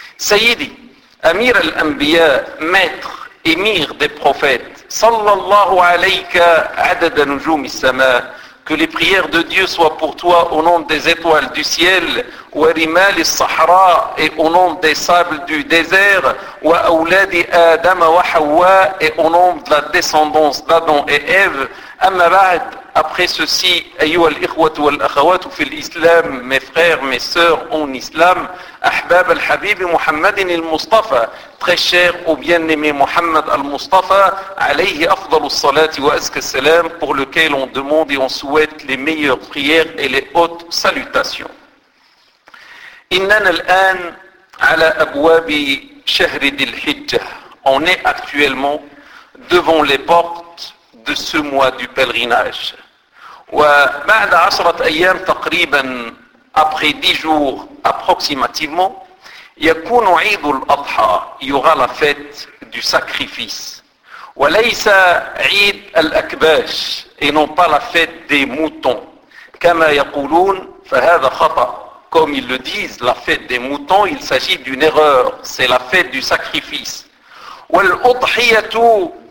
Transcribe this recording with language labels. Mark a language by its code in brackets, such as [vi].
[ar] Sayyidi, Amir al-Anbiya, [fr] maître, émir des prophètes, [ar] sallallahu alayka adad nujum al-sama, [fr] que les prières de Dieu soient pour toi au nom des étoiles du ciel, [ar] wa rimal al-sahra, [fr] et au nom des sables du désert, [ar] wa awladi adam wa hawa, [fr] et au nom de la descendance d'Adam et Ève, [ar] amma ba'd, [fr] Après ceci, [ar] أيها الإخوة والأخوات في الإسلام, [fr] mes frères, mes sœurs en islam, [ar] أحباب الحبيب محمد المصطفى, [fr] très cher au bien-aimé Muhammad al-Mustafa, [ar] عليه أفضل الصلاة وأزكى السلام, [fr] pour lequel on demande et on souhaite les meilleures prières et les hautes salutations. [ar] إننا الآن على أبواب شهر ذي الحجة. [fr] On est actuellement devant les portes de ce mois du pèlerinage. [ar] وبعد عشرة أيام تقريبا [fr] après 10 jours approximativement [ar] يكون عيد الأضحى [fr] il y aura la fête du sacrifice [ar] وليس عيد الأكباش [fr] et non pas la fête des moutons [ar] كما يقولون فهذا خطأ [fr] comme ils le disent la fête des moutons il s'agit d'une erreur c'est la fête du sacrifice [ar] والأضحية